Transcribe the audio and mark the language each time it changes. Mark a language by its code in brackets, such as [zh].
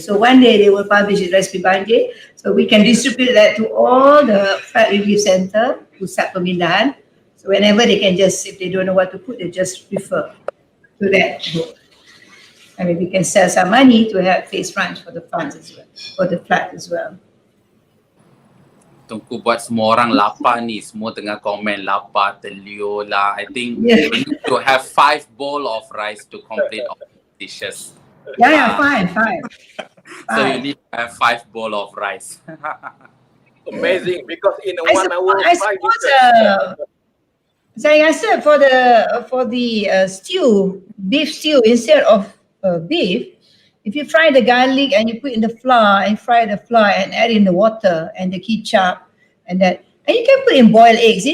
[en] So one day they will publish a recipe banjir, so we can distribute that to all the flood relief center [ms] pusat pemindahan. [en] So whenever they can just, if they don't know what to put, they just refer to that book. I mean, we can sell some money to help face funds for the funds as well, for the flood as well. [ms] Tunggu buat semua orang lapar ni, semua tengah komen lapar, terliur lah. [en] I think we need to have 5 bowl of rice to complete all the dishes. Yeah, five. So you need to have 5 bowl of rice. Amazing, because in 1 hour, I suppose [ms] saya rasa [en] for the stew, beef stew, instead of beef, if you fry the garlic and you put in the flour and fry the flour and add in the water and the ketchup and you can put in boiled eggs.